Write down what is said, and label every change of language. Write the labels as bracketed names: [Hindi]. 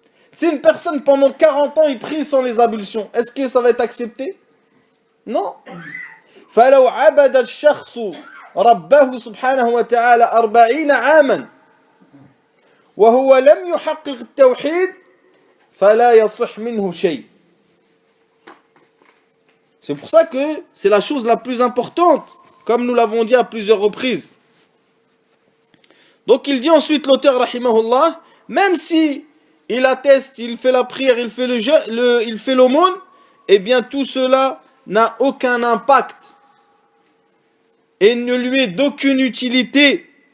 [French] Si une personne pendant 40 ans il prie sans les ablutions, est-ce que ça va être accepté? Non. [Arabic] فلو عبد الشخص ربه سبحانه وتعالى 40 عاما وهو لم يحقق التوحيد فلا يصح منه شيء. [French] C'est pour ça que c'est la chose la plus importante, comme nous l'avons dit à plusieurs reprises. Donc il dit ensuite l'auteur rahimahullah, même si il atteste, il fait la prière, il fait il fait l'aumône, eh bien tout cela n'a aucun impact et ne lui est d'aucune utilité.